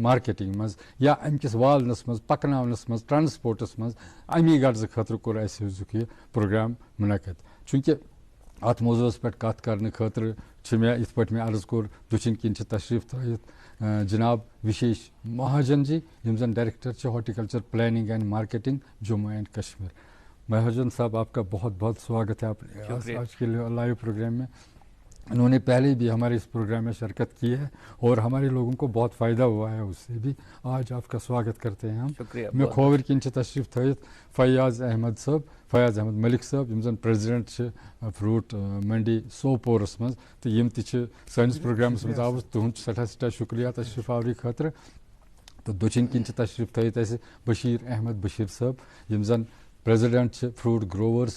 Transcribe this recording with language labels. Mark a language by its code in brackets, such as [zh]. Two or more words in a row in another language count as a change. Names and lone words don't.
[ks] مارکیٹنگ منٛز یا امہِ کِس والنس منٛز پکناونس منٛز ٹرانسپورٹس منٛز امی غرضہٕ خٲطرٕ کوٚر اسہِ أزیُک یہِ پروگرام منعقد چونکہ اتھ موضوعس پٮ۪ٹھ کتھ کرنہٕ خٲطرٕ چھِ مےٚ یِتھ پٲٹھۍ مےٚ عرض کوٚر دٔچھِنۍ کِنۍ چھِ تشریٖف تھٲیِتھ جناب وشیش مہاجن جی یِم زن ڈائریکٹر چھِ ہارٹیکلچر پلاننگ اینڈ مارکیٹنگ جموں اینڈ کشمیر [ur] مہاجن صاحب آپ کا بہت بہت سواگت ہے آپ آج کے لائیو پروگرام میں انہوں نے پہلے بھی ہمارے اس پروگرام میں شرکت کی ہے اور ہمارے لوگوں کو بہت فائدہ ہوا ہے اس سے بھی آج آپ کا سواگت کرتے ہیں ہم شکریہ [ks] میں کھوور کن تشریف تھٲیِتھ فیاض احمد ملک صٲب یِم زن پریزیڈنٹ چھِ فروٹ منڈی سوپورس منٛز تہٕ یِم تہِ چھِ سٲنِس پروگرامس منٛز آمٕژ تُہُنٛد چھُ سٮ۪ٹھاہ شُکریہ تشریٖف آوری خٲطرٕ تہٕ دٔچھِنۍ کِنۍ چھِ تشریٖف تھٲیِتھ اَسہِ بشیٖر احمد بشیٖر صٲب یِم زن پریزیڈنٹ چھِ فروٹ گروورس